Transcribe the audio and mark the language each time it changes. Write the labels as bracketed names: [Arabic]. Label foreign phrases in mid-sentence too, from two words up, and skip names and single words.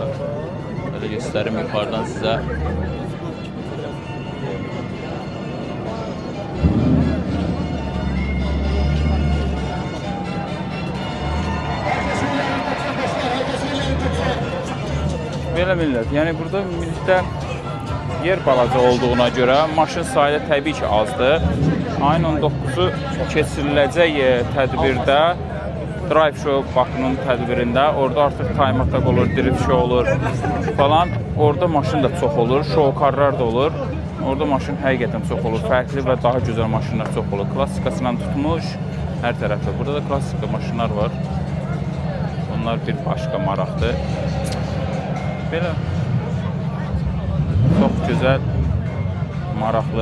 [Azerbaijani] Belə göstərim yuxarıdan sizə. Belə millət, yəni burada ümumilikdə yer balaca olduğuna görə maşın sayı təbii ki azdır. Ayın 19-u keçiriləcək tədbirdə, Drive Show Bakının tədbirində, orada artıq [English] time attack [Azerbaijani] olur, [English] drift show [Azerbaijani] olur falan. Orada maşın da çox olur, show karlar da olur. Orada maşın həqiqətən çox olur, fərqli və daha gözəl maşınlar çox olur. Klassikasından tutmuş hər tərəfdə. Burada da klassika maşınlar var. Onlar bir başqa maraqdır. Belə çox gözəl, maraqlı.